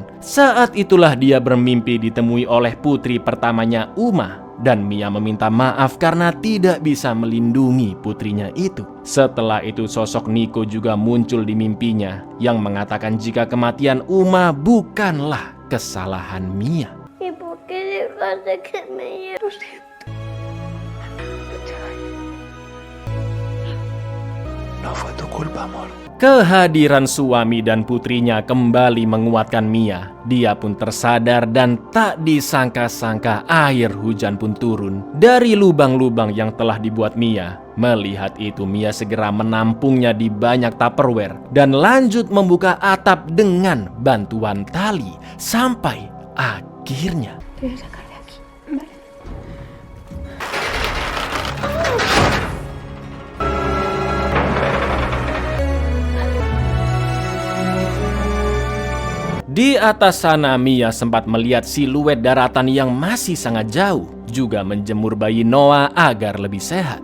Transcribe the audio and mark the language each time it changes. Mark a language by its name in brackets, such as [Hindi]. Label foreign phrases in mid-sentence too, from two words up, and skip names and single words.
[Indonesian] Saat itulah dia bermimpi ditemui oleh putri pertamanya Uma. Dan Mia meminta maaf karena tidak bisa melindungi putrinya itu. Setelah itu sosok Niko juga muncul di mimpinya yang mengatakan jika kematian Uma bukanlah kesalahan Mia. [Spanish] ¿Y por qué dejaste que me lleve? No fue tu culpa, amor. [Indonesian] Kehadiran suami dan putrinya kembali menguatkan Mia. Dia pun tersadar dan tak disangka-sangka air hujan pun turun dari lubang-lubang yang telah dibuat Mia. Melihat itu Mia segera menampungnya di banyak Tupperware dan lanjut membuka atap dengan bantuan tali sampai akhirnya. [Spanish] Te voy a sacar de aquí, ¿vale? [Indonesian] Di atas sana Mia sempat melihat siluet daratan yang masih sangat jauh, juga menjemur bayi Noah agar lebih sehat.